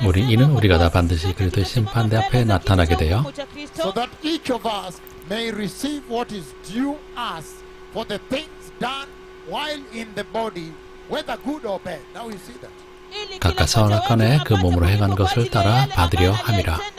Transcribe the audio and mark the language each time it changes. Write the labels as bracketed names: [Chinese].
[Korean] 이는 우리가 다 반드시 그리스도의 심판대 앞에 나타나게 되어 [English] So that each of us may receive what is due us for the things done while in the body, whether good or bad. Now you see that. [Korean] 각각 선악간에 그 몸으로 행한 것을 따라 받으려 함이라.